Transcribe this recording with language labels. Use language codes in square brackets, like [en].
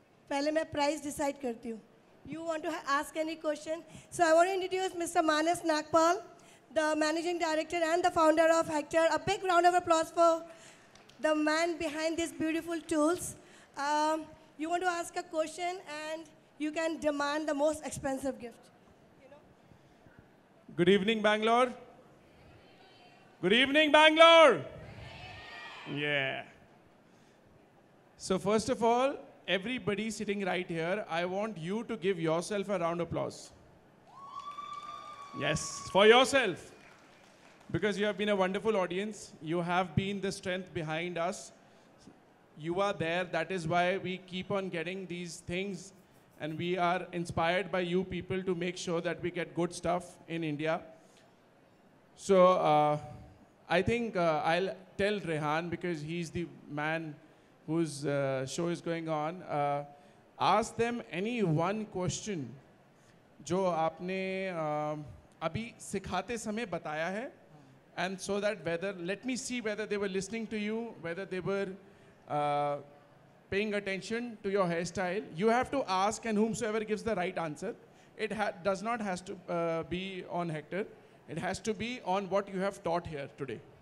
[hi] पहले मैं price decide करती हूँ. [en] You want to ask any question? So I want to introduce Mr. Manas Nagpal, the managing director and the founder of Hector. A big round of applause for the man behind these beautiful tools. You want to ask a question and you can demand the most expensive gift. Good evening, Bangalore. Good evening, Bangalore. Yeah. So first of all, everybody sitting right here, I want you to give yourself a round of applause. Yes, for yourself. Because you have been a wonderful audience. You have been the strength behind us. You are there. That is why we keep on getting these things. And we are inspired by you people to make sure that we get good stuff in India. So I think I'll tell Rehan, because he's the man whose show is going on. Ask them any one question [hi] जो आपने अभी सिखाते समय बताया है, [en] And so that whether, let me see whether they were listening to you, whether they were uh, paying attention to your hairstyle. You have to ask, and whomsoever gives the right answer. It does not has to be on Hector. It has to be on what you have taught here today.